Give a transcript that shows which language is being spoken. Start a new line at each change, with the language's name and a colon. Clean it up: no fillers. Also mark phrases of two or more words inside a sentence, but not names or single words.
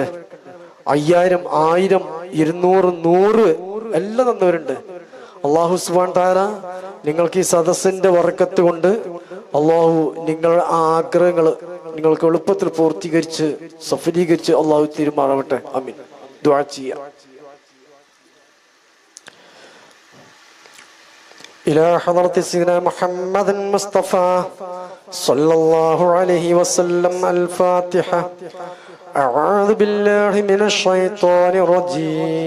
Malayalam: 5,000, 1,000, 200, 100 എല്ലാം തന്നവരുണ്ട്.
Arabic: الله سبحانه و تعالى
Malayalam: നിങ്ങൾക്ക് ഈ സദസ്സിന്റെ ബറക്കത്ത് കൊണ്ട് അല്ലാഹു നിങ്ങളുടെ ആഗ്രഹങ്ങൾ നിങ്ങൾക്ക് എളുപ്പത്തിൽ പൂർത്തീകരിച്ച് സഫലീകരിച്ച് അല്ലാഹു തീരുമാനമാവട്ടെ. ആമീൻ. ദുആ ചെയ്യാം.
Arabic: إلى حضرة سيدنا محمد المصطفى صلى الله عليه وسلم. الفاتحة. أعوذ بالله من الشيطان الرجيم.